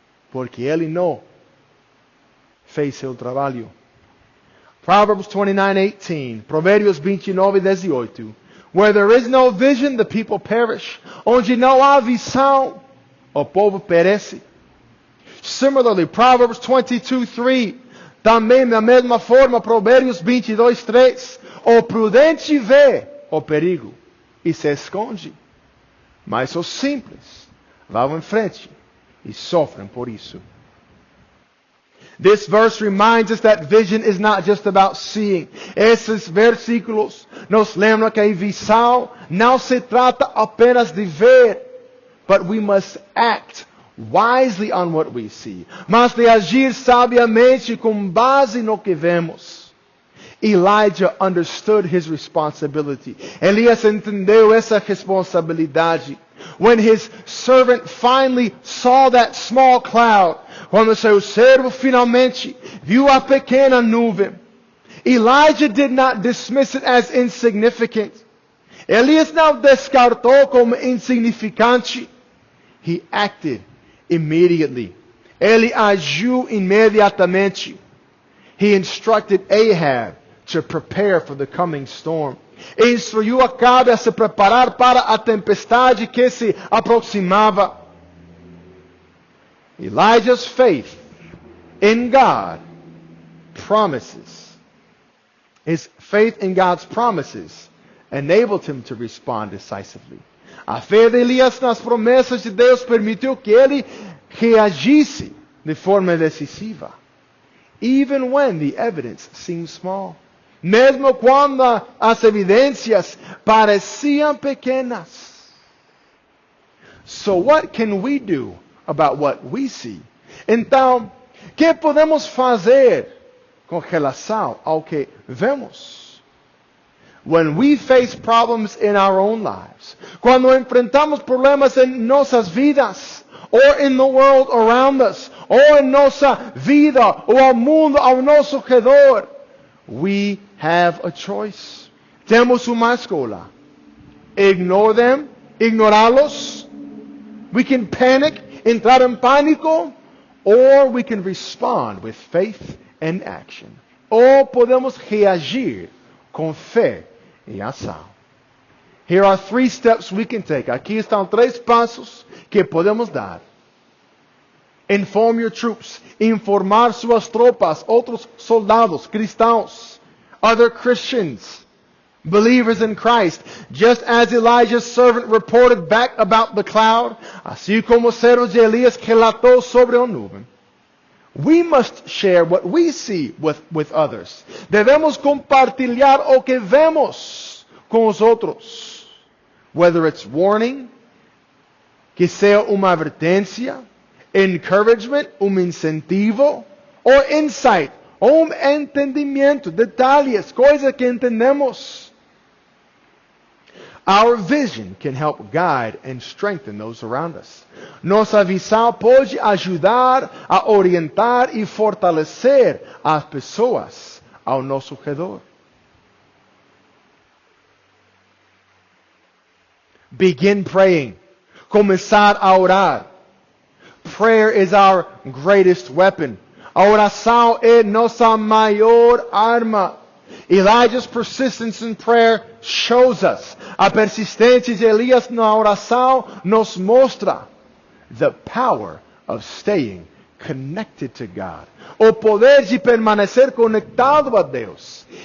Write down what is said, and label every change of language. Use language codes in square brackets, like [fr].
[pt] Porque ele não fez seu trabalho. Proverbs 29:18, Provérbios 29:18. [en] Where there is no vision, the people perish. [pt] Onde não há visão, o povo perece. [en] Similarly, Proverbs 22:3. [pt] Também da mesma forma, Provérbios 22:3. O prudente vê o perigo e se esconde. Mas os simples vão em frente e sofrem por isso. [en] This verse reminds us that vision is not just about seeing. [pt] Esses versículos nos lembram que a visão não se trata apenas de ver, [en] but we must act wisely on what we see. [pt] Mas de agir sabiamente com base no que vemos. [en] Elijah understood his responsibility. [pt] Elias entendeu essa responsabilidade. [en] When his servant finally saw that small cloud, [pt] quando seu servo finalmente viu a pequena nuvem, [en] Elijah did not dismiss it as insignificant. [pt] Elias não descartou como insignificante. [en] He acted immediately. [pt] Ele agiu imediatamente. [en] He instructed Ahab to prepare for the coming storm. [pt] E instruiu Acabe a se preparar para a tempestade que se aproximava. [en] Elijah's faith in God promises. His faith in God's promises enabled him to respond decisively. [pt] A fé de Elias nas promessas de Deus permitiu que ele reagisse de forma decisiva. [en] Even when the evidence seemed small. [pt] Mesmo quando as evidências pareciam pequenas. [en] So what can we do about what we see? [pt] Então, que podemos fazer com relação ao que vemos? [en] When we face problems in our own lives, [pt] quando enfrentamos problemas em nossas vidas, [en] or in the world around us, [pt] ou em nossa vida, ou ao mundo ao nosso redor, [en] we have a choice. [pt] Temos uma escolha. [en] Ignore them, [pt] ignorá-los. [en] We can panic, [pt] entrar em pânico, [en] or we can respond with faith and action. [pt] Ou podemos reagir com fé e ação. [en] Here are 3 steps we can take. [pt] Aqui estão 3 passos que podemos dar. [en] Inform your troops. [pt] Informar suas tropas, outros soldados, cristãos, [en] other Christians, believers in Christ. Just as Elijah's servant reported back about the cloud, [pt] assim como o servo de Elias relatou sobre a nuvem. [en] We must share what we see with others. [pt] Devemos compartilhar o que vemos com os outros. [en] Whether it's warning, [pt] que seja uma advertência, encouragement, incentivo, [en] or insight, [pt] entendimento, detalhes, coisas que entendemos. [en] Our vision can help guide and strengthen those around us. [pt] Nossa visão pode ajudar a orientar e fortalecer as pessoas ao nosso redor. [en] Begin praying. [pt] Começar a orar. [en] Prayer is our greatest weapon. [pt] A oração é nossa maior arma. [en] Elijah's persistence in prayer shows us. [pt] A persistência de Elias na oração nos mostra [en] the power of staying connected to God. [pt] O poder de permanecer conectado a Deus.